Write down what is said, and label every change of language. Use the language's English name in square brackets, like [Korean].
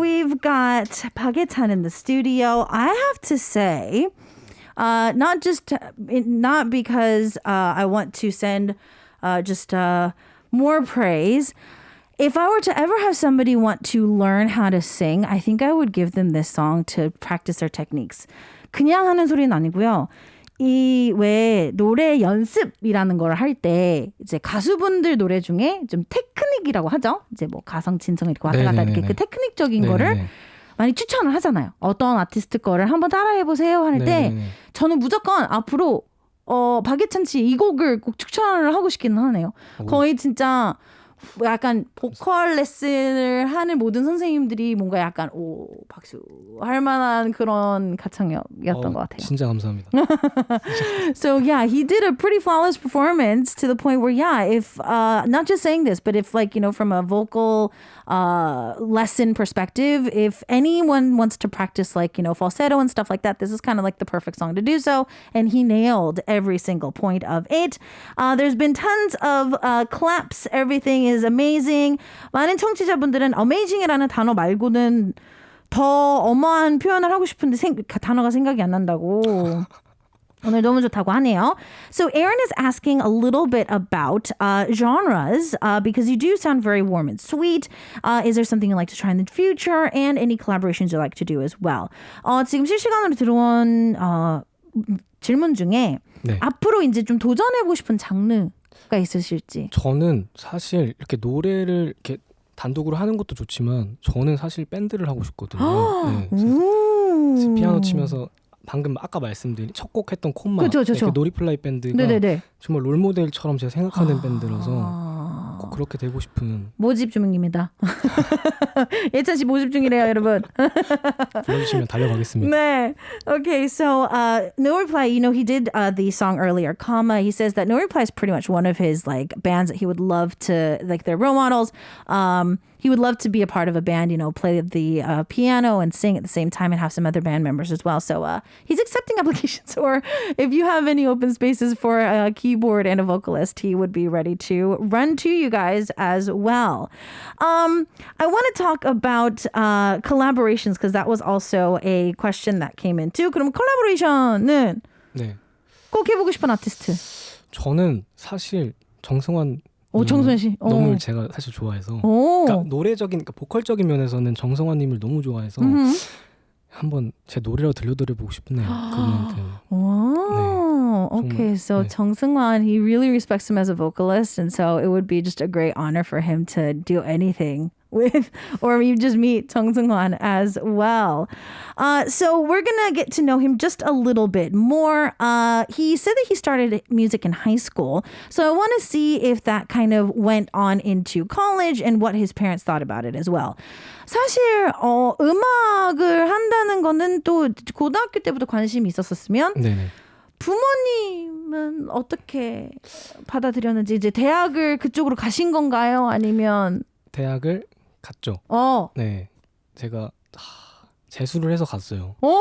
[English] We've got Pagetan in the studio. I have to say, not because I want to send just more praise. If I were to ever have somebody want to learn how to sing, I think I would give them this song to practice their techniques. [Korean] 그냥 하는 소리는 아니고요. 이 왜 노래 연습이라는 걸 할 때 이제 가수분들 노래 중에 좀 테크닉이라고 하죠. 이제 뭐 가성 진성 이렇게 왔다 갔다 이렇게 그 테크닉적인 거를 많이 추천을 하잖아요. 어떤 아티스트 거를 한번 따라해 보세요 할 때 저는 무조건 앞으로 박예찬 씨 이 곡을 꼭 추천을 하고 싶기는 하네요. 거의 진짜 약간 보컬 레슨을 하는 모든 선생님들이 뭔가 약간 오 박수 할 만한 그런 가창력이었던 것 같아요. 진짜 감사합니다. [English] So yeah, he did a pretty flawless performance to the point where if not just saying this, but if like from a vocal lesson perspective, if anyone wants to practice like falsetto and stuff like that, this is kind of like the perfect song to do so. And he nailed every single point of it. There's been tons of claps. Everything is amazing. [Korean] 많은 청취자분들은 amazing이라는 단어 말고는 더 어마한 표현을 하고 싶은데 단어가 생각이 안 난다고. 오늘 너무 좋다고 하네요. [English] So Aaron is asking a little bit about genres because you do sound very warm and sweet. Is there something you'd like to try in the future and any collaborations you'd like to do as well? [Korean] 지금 실시간으로 들어온 질문 중에 네. 앞으로 이제 좀 도전해보고 싶은 장르가 있으실지. 저는 사실 이렇게 노래를 이렇게 단독으로 하는 것도 좋지만 저는 사실 밴드를 하고 싶거든요. 네. 그래서 피아노 치면서 방금 아까 말씀드린 첫 곡 했던 콤마 놀이플라이 밴드가 네네네. 정말 롤모델처럼 제가 생각하는 밴드라서 꼭 그렇게 되고 싶은 모집 중입니다. 예찬 씨 모집 중이래요, 여러분. 불러주시면 달려가겠습니다. 네. [English] Okay, so No Reply, he did the song earlier, Comma. He says that No Reply is pretty much one of his like bands that he would love to, like their role models. He would love to be a part of a band, play the piano and sing at the same time and have some other band members as well. So he's accepting applications, or if you have any open spaces for a keyboard and a vocalist, he would be ready to run to you guys as well. I want to talk about collaborations because that was also a question that came in too. [Korean] 그럼 콜라보레이션은 네. 꼭 해보고 싶은 아티스트? 저는 사실 정승환 정승환 씨. 너무 제가 사실 좋아해서 그러니까 노래적인 그러니까 보컬적인 면에서는 정승환님을 너무 좋아해서 한번 제 노래로 들려드려보고 싶네요. 그분한테. [English] Wow. [Korean] 네, [English] Okay, so [Korean] 네. [English] 정승환, he really respects him as a vocalist, and so it would be just a great honor for him to do anything with, or you just meet 정승환 as well. So we're gonna get to know him just a little bit more. He said that he started music in high school, so I want to see if that kind of went on into college and what his parents thought about it as well. [Korean] 사실 음악을 한다는 거는 또 고등학교 때부터 관심이 있었으면 네네. 부모님은 어떻게 받아들였는지 이제 대학을 그쪽으로 가신 건가요? 아니면 대학을 갔죠. 네, 제가 재수를 해서 갔어요.